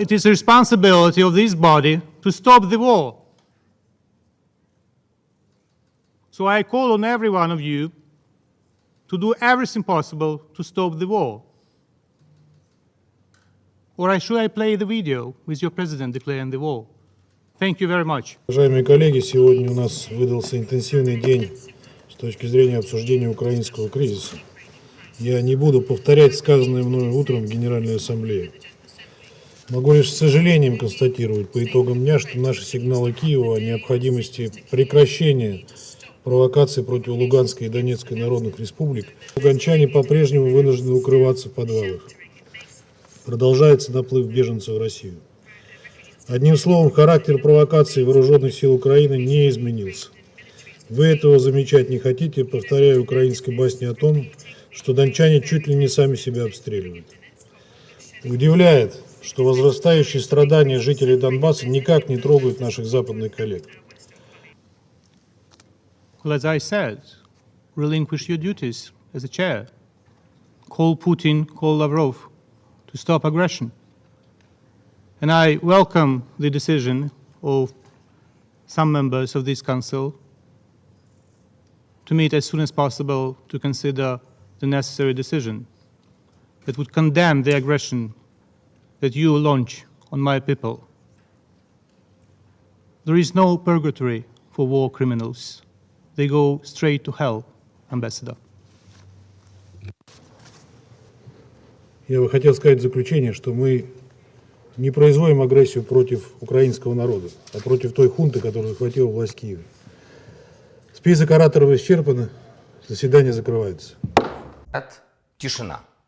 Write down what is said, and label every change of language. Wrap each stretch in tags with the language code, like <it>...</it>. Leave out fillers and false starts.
<en>It is the responsibility of this body to stop the war. So I call on every one of you to do everything possible to stop the war. Or should I play the video with your president declaring the war? Thank you very much.</en> <ru>Уважаемые коллеги, сегодня у нас выдался интенсивный день с точки зрения обсуждения украинского кризиса. Я не буду повторять сказанное мною утром в Генеральной Ассамблее. Могу лишь с сожалением констатировать по итогам дня, что наши сигналы Киева о необходимости прекращения провокаций против Луганской и Донецкой народных республик, луганчане по-прежнему вынуждены укрываться в подвалах. Продолжается наплыв беженцев в Россию. Одним словом, характер провокаций вооруженных сил Украины не изменился. Вы этого замечать не хотите, повторяя украинской басни о том, что дончане чуть ли не сами себя обстреливают. Удивляет, что возрастающие страдания жителей Донбасса никак не трогают наших западных коллег.</ru> <en>Well, as I said, relinquish your duties as a chair. Call Putin, call Lavrov to stop aggression. And I welcome the decision of some members of this council to meet as soon as possible to consider the necessary decision that would condemn the aggression that you launch on my people. There is no purgatory for war criminals. They go straight to hell, Ambassador.</en> <ru>Я бы хотел сказать в заключение, что мы не производим агрессию против украинского народа, а против той хунты, которая захватила власть в Киеве. Список ораторов исчерпан, заседание закрывается. Тишина.</ru>